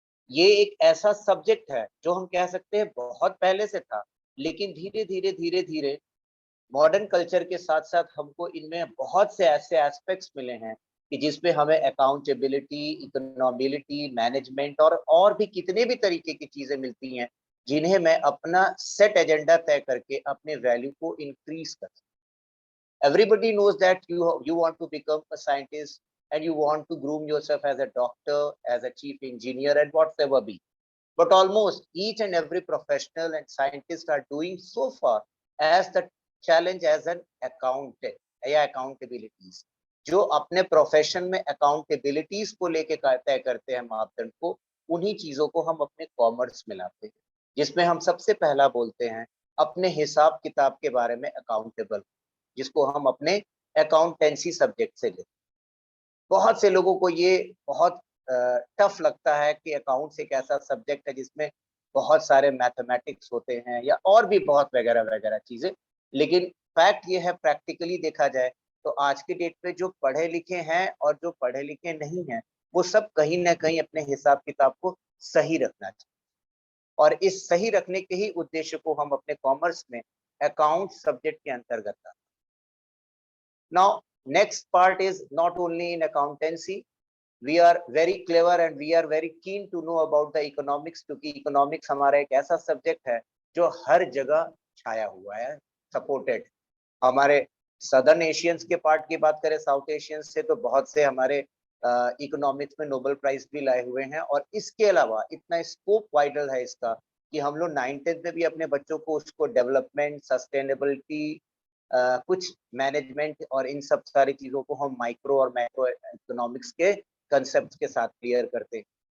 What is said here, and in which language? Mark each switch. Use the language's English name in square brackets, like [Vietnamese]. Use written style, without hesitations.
[Hindi] ये एक ऐसा सब्जेक्ट है जो हम कह सकते हैं बहुत पहले से था, लेकिन धीरे धीरे मॉडर्न कल्चर के साथ साथ हमको इनमें बहुत से ऐसे एस्पेक्ट्स मिले हैं कि जिसपे हमें अकाउंटेबिलिटी, इकोनॉमिलिटी, मैनेजमेंट और भी कितने भी तरीके की चीजें मिलती हैं, जिन्हें मैं अपना सेट एजेंडा तय करके अपने वैल्यू को इंक्रीज कर। [English] Everybody knows that you want to become a scientist and you want to groom yourself as a doctor, as a chief engineer, and whatever be. But almost each and every professional and scientist are doing so far as the challenge as an accountant [Hindi] या accountabilities, जो अपने profession में accountabilities को लेके तय करते हैं मापदंड को, उन्हीं चीजों को हम अपने कॉमर्स में लाते हैं, जिसमें हम सबसे पहला बोलते हैं अपने हिसाब किताब के बारे में अकाउंटेबल, जिसको हम अपने अकाउंटेंसी सब्जेक्ट से लेते हैं। बहुत से लोगों को ये बहुत टफ लगता है कि अकाउंट्स एक ऐसा सब्जेक्ट है जिसमें बहुत सारे मैथमेटिक्स होते हैं या और भी बहुत वगैरह वगैरह चीजें, लेकिन फैक्ट ये है, प्रैक्टिकली देखा जाए तो आज के डेट पे जो पढ़े लिखे हैं और जो पढ़े लिखे नहीं हैं, वो सब कहीं ना कहीं अपने हिसाब किताब को सही रखना चाहिए, और इस सही रखने के ही उद्देश्य को हम अपने कॉमर्स में अकाउंट सब्जेक्ट के अंतर्गत लाते हैं। [English] Now, next part is not only in accountancy, we are very clever and we are very keen to know about the economics, [Hindi] क्योंकि इकोनॉमिक्स हमारा एक ऐसा सब्जेक्ट है जो हर जगह छाया हुआ है, सपोर्टेड। हमारे सदर्न एशियंस के पार्ट की बात करें, साउथ एशियंस से, तो बहुत से हमारे इकोनॉमिक्स में नोबेल प्राइज भी लाए हुए हैं, और इसके अलावा इतना स्कोप वाइडल है इसका कि हम लोग 9th में भी अपने बच्चों को उसको डेवलपमेंट, सस्टेनेबिलिटी, कुछ मैनेजमेंट और इन सब सारी चीजों को हम माइक्रो और मैक्रो इकोनॉमिक्स के कंसेप्ट के साथ क्लियर करते हैं।